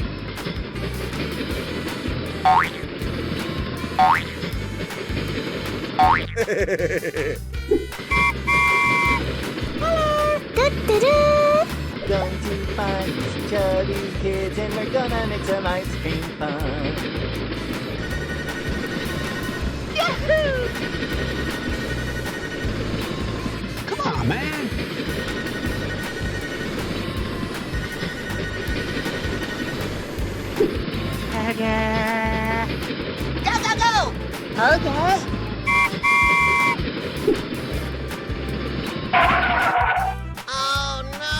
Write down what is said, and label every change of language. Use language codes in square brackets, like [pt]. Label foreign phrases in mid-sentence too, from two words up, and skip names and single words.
[en] Going to find some chubby kids and we're gonna make some ice cream fun. Yahoo! Come on, man! Go, go, go! Okay. Oh no!